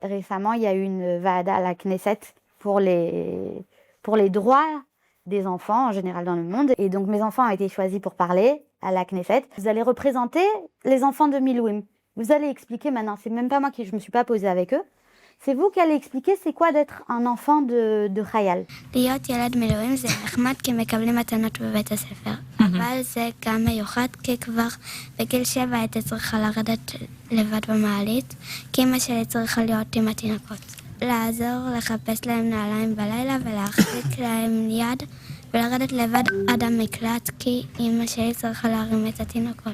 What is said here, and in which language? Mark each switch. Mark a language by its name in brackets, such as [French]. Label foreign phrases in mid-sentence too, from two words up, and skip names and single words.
[French] Récemment, il y a eu une Vaada à la Knesset pour les droits des enfants en général dans le monde. Et donc, mes enfants ont été choisis pour parler à la Knesset. Vous allez représenter les enfants de Milouim. Vous allez expliquer maintenant, c'est même pas moi je me suis pas posée avec eux. C'est vous qui allez expliquer c'est quoi d'être un enfant de חייל. [Hebrew] להיות ילד מילואים זה נחמד כי מקבלים מתנות בבית הספר. אבל זה גם מיוחד כי כבר בגיל 7 הייתי צריכה לרדת לבד במעלית, כי אמא שלי צריכה להיות עם התינוקות. לעזור, לחפש להם נעליים בלילה ולהחזיק להם יד ולרדת לבד עד המקלט כי אמא שלי צריכה להרים את התינוקות.